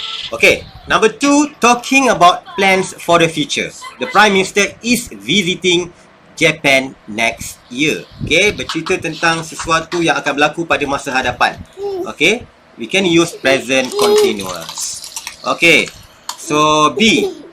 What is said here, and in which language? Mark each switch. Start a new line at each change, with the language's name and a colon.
English: Okay, number 2, talking about plans for the future. The Prime Minister is visiting Japan next year.
Malay: Okay, bercerita tentang sesuatu yang akan berlaku pada masa hadapan.
English: Okay, we can use present continuous. Okay, so B.